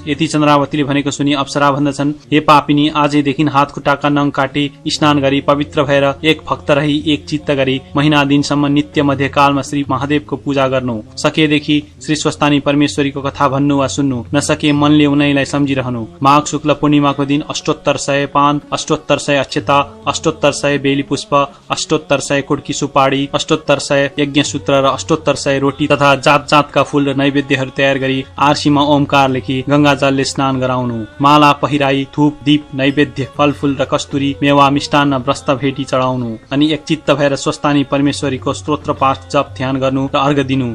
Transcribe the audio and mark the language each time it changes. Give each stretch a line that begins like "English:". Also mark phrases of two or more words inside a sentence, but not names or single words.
Nepali: यति चन्द्रावतीले भनेको सुनि अप्सरा भन्दछन् हे पापिनी आजैदेखि हात खुट्टाका नङ काटी स्नान गरी पवित्र भएर एक भक्त रही एक चित्त गरी महिना दिनसम्म नित्य मध्यकालमा श्री महादेवको पूजा गर्नु। सकेदेखि श्री स्वस्तानी परमेश्वरीको कथा भन्नु वा सुन्नु। नसके मनले उनैलाई सम्झिरहनु। माघ शुक्ल पूर्णिमाको दिन अष्टोत्तर 100 पान, अष्टोत्तर 100 अक्षता, अष्टोत्तर 100 बेली पुष्प, अष्टोत्तर 100 कुड्की सुपारी, अष्टोत्तर 100 यज्ञ सूत्र र अष्टोत्तर 100 रोटी तथा जात जातका फूल र नैवेद्यहरू तयार गरी आरसीमा ओमकार लेखी गंगा जलले स्नान गराउनु। माला पहिराई धूप दीप नैवेद्य फलफूल र कस्तुरी मेवा मिष्टान्न व्रस्त भेटी चढाउनु। अनि एक चित्त भएर स्वस्तानी परमेश्वरीको स्तोत्र पाठ जप ध्यान गर्नु र अर्घ दिनु।